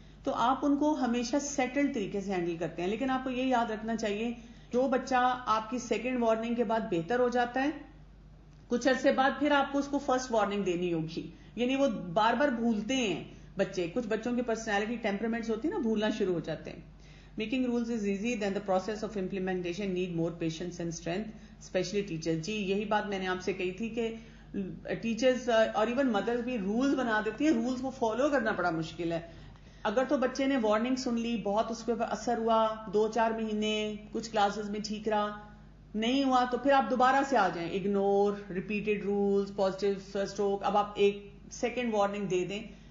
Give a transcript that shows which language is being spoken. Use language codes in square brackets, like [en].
[ur] تو آپ ان کو ہمیشہ سیٹل طریقے سے ہینڈل کرتے ہیں, لیکن آپ کو یہ یاد رکھنا چاہیے جو بچہ آپ کی سیکنڈ وارننگ کے بعد بہتر ہو جاتا ہے, کچھ عرصے بعد پھر آپ کو اس کو فرسٹ وارننگ دینی ہوگی. یعنی وہ بار بار بھولتے ہیں بچے, کچھ بچوں کی پرسنالٹی ٹیمپرامنٹس ہوتی ہے نا, بھولنا شروع ہو جاتے ہیں. [en] Making rules is easy, then the process of implementation need more patience and strength, especially teachers. [ur] جی یہی بات میں نے آپ سے کہی تھی کہ ٹیچرز اور ایون مدرز بھی رولز بنا دیتی ہیں, رولز کو فالو کرنا بڑا مشکل ہے. اگر تو بچے نے وارننگ سن لی, بہت اس پہ اثر ہوا, 2-4 مہینے کچھ کلاسز میں ٹھیک رہا, نہیں ہوا تو پھر آپ دوبارہ سے آ جائیں, ignore, repeated rules, positive stroke, اب آپ ایک سیکنڈ وارننگ دے دیں.